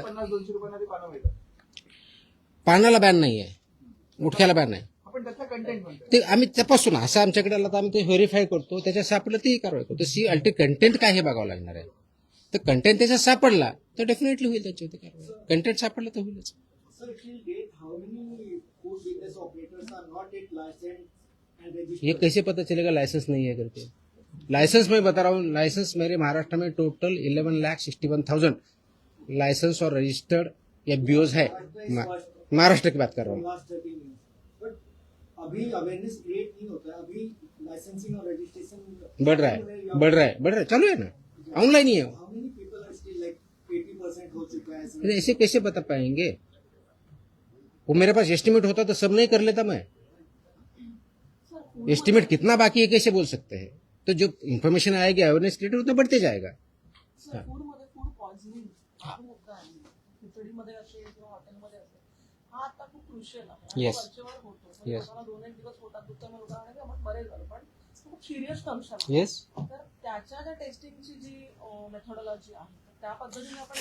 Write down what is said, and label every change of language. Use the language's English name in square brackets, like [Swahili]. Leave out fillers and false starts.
[Marathi] 50-200 रुपयांना ते पानं मिळतात. पानाला बॅन नाही आहे, गुटख्याला बॅन आहे. आपण त्यातला कंटेंट म्हणतो. ते आम्ही तपासून असं आमच्याकडे आलं तर आम्ही ते व्हेरीफाय करतो, त्याच्यात सापडलं तीही कारवाई करतो. सी अल्टी कंटेंट काय हे बघावं लागणार आहे. तर कंटेंट त्याच्यात सापडला तर डेफिनेटली होईल त्याच्यावरती कारवाई. कंटेंट सापडलं तर होईलच. [English] Sir, till date, how many food business operators are not yet licensed and registered? [Hindi] ये कैसे पता चलेगा लाइसेंस नहीं है करके? लाइसेंस मैं बता रहा हूँ, लाइसेंस मेरे महाराष्ट्र में टोटल 11,61,000 लाइसेंस और रजिस्टर्ड एफबीओज है. महाराष्ट्र की बात कर रहा हूँ. [English] Last 13 years. [Hindi] But अभी अवेयरनेस क्रिएट नहीं होता है. अभी लाइसेंसिंग और रजिस्ट्रेशन बढ़ रहा है, चालू है ना, ऑनलाइन ही है. [English] How many people are still like 80% [Hindi] हो चुका है? अरे ऐसे कैसे बता पाएंगे? वो मेरे पास एस्टिमेट होता तो सब नहीं कर लेता मैं. एस्टिमेट कितना बाकी है कैसे बोल सकते हैं? तो जो इन्फॉर्मेशन आएगी अवेयरनेस क्रिएट उतना बढ़ते जाएगा. [Marathi] सर, फूडमध्ये फूड पॉइझनिंग खूप होतं आहे. खिचडीमध्ये असेल किंवा हॉटेलमध्ये असेल, हा आता खूप क्रुशियल आहे. आणि [English] Yes. [Marathi] वरचेवर होतो. म्हणजे [English] Yes. [Marathi] लोकांना 2-1 दिवस पोटात दुखतं, मग लोकांना की आपण बरे झालो, पण खूप सिरियस कंडिशन आहे. [English] yes, [Marathi] तर त्याच्या ज्या टेस्टिंगची जी मेथोडॉलॉजी आहे, तर त्या पद्धतीने आपण